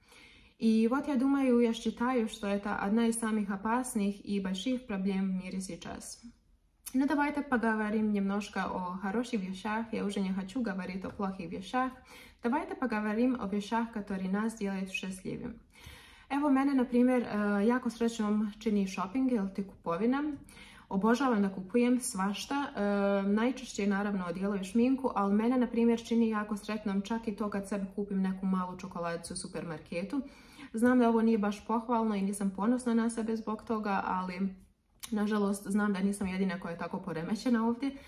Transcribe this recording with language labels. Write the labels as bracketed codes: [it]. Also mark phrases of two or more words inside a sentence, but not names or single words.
[ru] И вот я считаю, что это одна из самых опасных и больших проблем в мире сейчас. Ну, давайте поговорим немножко о хороших вещах, я уже не хочу говорить о плохих вещах, давайте поговорим о вещах, которые нас делают счастливыми. [bs] Evo, mene, na primjer, jako srećnom čini shopping ili ti kupovina. Obožavam da kupujem svašta, najčešće naravno odijelo i šminku, ali mene, na primjer, čini jako sretnom čak i to kad sebi kupim neku malu čokoladicu u supermarketu. Znam da ovo nije baš pohvalno i nisam ponosna na sebe zbog toga, ali nažalost znam da nisam jedina koja je tako poremećena ovdje.